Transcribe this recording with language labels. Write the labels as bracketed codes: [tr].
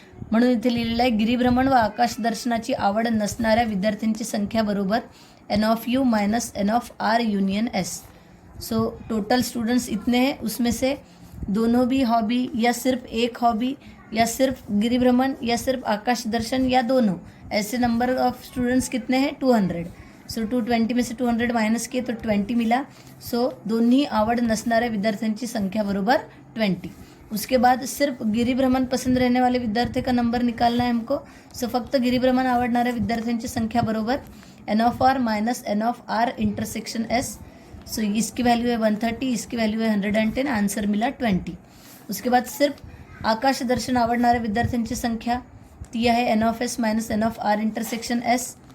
[mr] म्हणून इथे लिहिलेलं आहे, गिरिभ्रमण व आकाशदर्शनाची आवड नसणाऱ्या विद्यार्थ्यांची संख्या बरोबर N of you minus N of R union S. [hi] So total students इतने हैं, उसमें से दोनों भी हॉबी या सिर्फ एक हॉबी या सिर्फ गिरिभ्रमण या सिर्फ आकाश दर्शन या दोनों, ऐसे नंबर ऑफ स्टूडेंट्स कितने हैं 200। सो 220 में से 200 माइनस किए तो 20 मिला। [mr] सो दोन्ही आवड नसणाऱ्या विद्यार्थ्यांची संख्या बरोबर 20। [hi] उसके बाद सिर्फ गिरिभ्रमण पसंद रहने वाले विद्यार्थी का नंबर निकालना है हमको। [mr] सो फक्त गिरिभ्रमण आवडणाऱ्या विद्यार्थ्यांची संख्या बरोबर N of R minus N of R intersection S. [hi] सो इसकी वैल्यू है 130, इसकी वैल्यू है 110, आंसर मिला 20। उसके बाद [mr] सिर्फ आकाश दर्शन आवडणाऱ्या विद्यार्थ्यांची संख्या ती आहे N of S minus N of R intersection S.